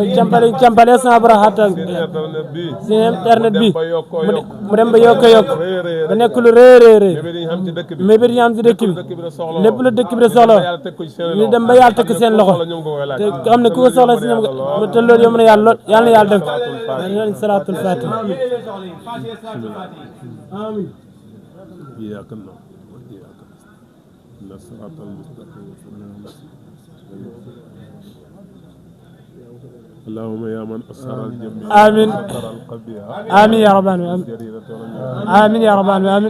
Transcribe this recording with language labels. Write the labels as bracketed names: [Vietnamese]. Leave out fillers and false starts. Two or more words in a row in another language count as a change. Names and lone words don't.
[Wolof] mu ne campal yëpp sama borom xàttal si internet bi mu dem ba yokk ba nekk lu rëy mais bi ñu am ci dëkk bi lépp lu dëkk bi da soxla ñu dem ba yàlla tekk seen loxo te xam ne ku ko soxla si ñoom te loolu yomb na yàlla lool yàlla na yàlla def ko [Arabic] صلاة الفاتحة [Wolof] amin [Arabic] إياك نعبد وإياك نستعين الصراط المستقيم اللهم يا من أسر الجميع آمين آمين يا رب العالمين آمين يا رب العالمين